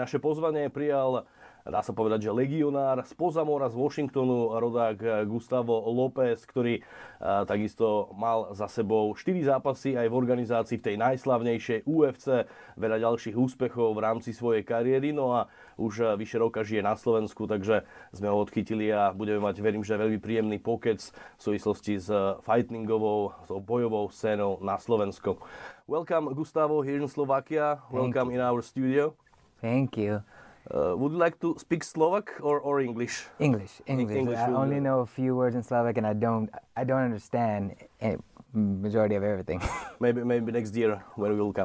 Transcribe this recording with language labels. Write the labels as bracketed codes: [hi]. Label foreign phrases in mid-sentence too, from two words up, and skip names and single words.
[sk] Naše pozvanie prijal, dá sa povedať, že legionár spoza mora z Washingtonu, rodák Gustavo Lopez, ktorý takisto mal za sebou 4 zápasy aj v organizácii v tej najslavnejšej UFC, veľa ďalších úspechov v rámci svojej kariéry, no a už vyše roka žije na Slovensku, takže sme ho odchytili a budeme mať, verím, že veľmi príjemný pokec v súvislosti s fightingovou, s bojovou scénou na Slovensku. [en] Welcome, Gustavo, here in Slovakia. Welcome in our studio. Thank you. Would you like to speak Slovak or English? English. I only know a few words in Slovak, and I don't understand majority of everything. maybe next year when we will come.